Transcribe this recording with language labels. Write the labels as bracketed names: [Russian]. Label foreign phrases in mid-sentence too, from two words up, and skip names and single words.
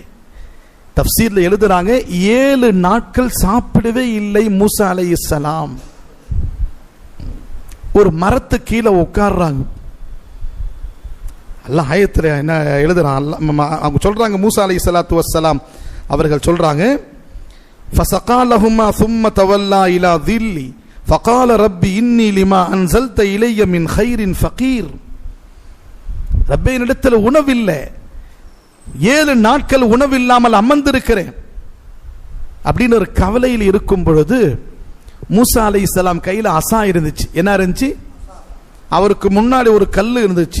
[Tamil] தஃப்சீர்ல எழுதுறாங்க 7 நாட்கள் சாப்பிடவே இல்லை மூசா அலைஹிஸ்ஸலாம். ஒரு மரத்து கீழே உட்கார்றாங்க. அல்லாஹ் ஆயத்துல என்ன எழுதுறான், அவங்க சொல்றாங்க, மூசா [Arabic] عليه الصلاة والسلام [Tamil] அவர்கள் சொல்றாங்க, [Arabic] فسقى لهما ثم تولى الى ظل فقال رب اني لما انزلت الي من خير فقير. [Tamil] ரப்பே, என்னிடத்தில் உணவில்லை, 7 நாட்கள் உணவில்லாமல் அமர்ந்திருக்கிறேன் அப்படின்னு ஒரு கவலையில் இருக்கும் பொழுது மூசா அலைஹிஸ்ஸலாம் கையில அசா இருந்துச்சு. என்ன இருந்துச்சு? அவருக்கு முன்னாடி ஒரு கல் இருந்துச்சு.